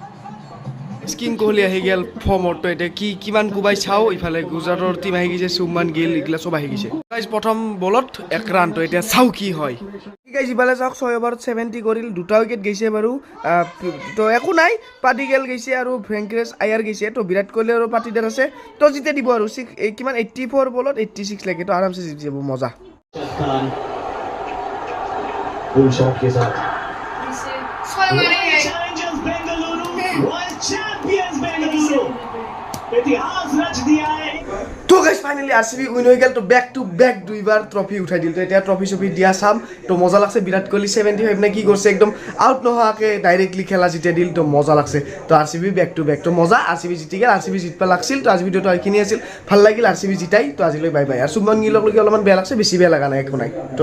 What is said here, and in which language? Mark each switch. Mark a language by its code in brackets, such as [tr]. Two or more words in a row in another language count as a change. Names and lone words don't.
[as] কিং কোহলি আহি গেল ফৰ্মত এতিয়া কিমান কোবাই চাওঁ ইফালে গুজৰাটৰ টীম আহি গৈছে শুভমন গিল এইগিলা চব আহি গৈছে গাইজ প্ৰথম বলত 1 ৰান তো এতিয়া চাওঁ কি হয় গাইজ ইফালে চাওক 6 ওভাৰত 70 কৰিল দুটা উইকেট গৈছে বাৰু তো একো নাই পাটিগেল গৈছে আৰু ভেংকটেশ আয়াৰ গৈছে তো বিৰাট কোহলি আৰু পাটিদাৰ আছে তো জিতে দিব আৰু কিমান 84 বলত 86 লাগে তো আৰামছে জিতি যাব মজা [hi] फुल शॉट के साथ इतिहास रच दिया है [as] তো গাইজ ফাইনেলি RCB উইন হৈ গেল তো [en] back to back [as] দুইবাৰ ট্ৰফি উঠাই দিল তো এতিয়া ট্ৰফি দিয়া চাম তো মজা লাগছে বিৰাট কোহলি 75 নে কি কৰিছে একদম আউট নোহোৱাকৈ ডাইৰেক্টলি খেলা জিতাই দিল তো মজা লাগছে তো RCB বেক টু বেক তো মজা RCB জিতি গেল RCB জিতবা লাগছিল তো আজি ভিডিঅ'টো এইখিনি আছিল ভাল লাগিল RCB জিতাই তো আজিলৈ [en] bye bye [as] আৰু শুভমন গিলক অলপমান বেয়া লাগছে বেছি বেয়া লগা নাই একো নাই তো